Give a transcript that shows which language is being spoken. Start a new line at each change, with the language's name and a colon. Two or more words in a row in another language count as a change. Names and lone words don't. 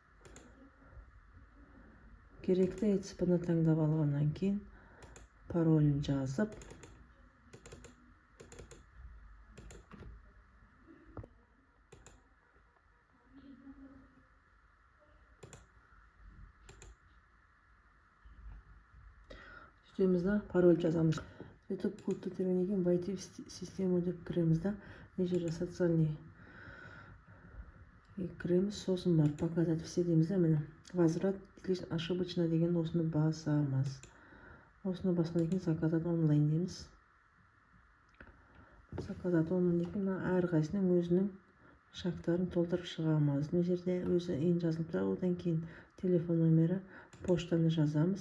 Kazakh: Керекті ЕЦП-ны таңдап алғаннан кейін паролін жазып, сөйтемізді пароль жазамыз. Сөйтіп кодты терминнен кейін
Russian: войти в систему
Kazakh: деп кіреміз да, мына жерде социальный кіреміз, сосын бар
Russian: показать все
Kazakh: дейміз да, міне
Russian: возврат ошибочно
Kazakh: деген осыны басамыз. Осыны басқаннан кейін
Russian: заказать онлайн
Kazakh: дейміз.
Russian: Заказать онлайн
Kazakh: деген әрқайсының өзінің шарттарын толтырып шығамыз. Мына жерде өзі ең жазылып тұрады, одан кейін телефон номері, поштаны жазамыз.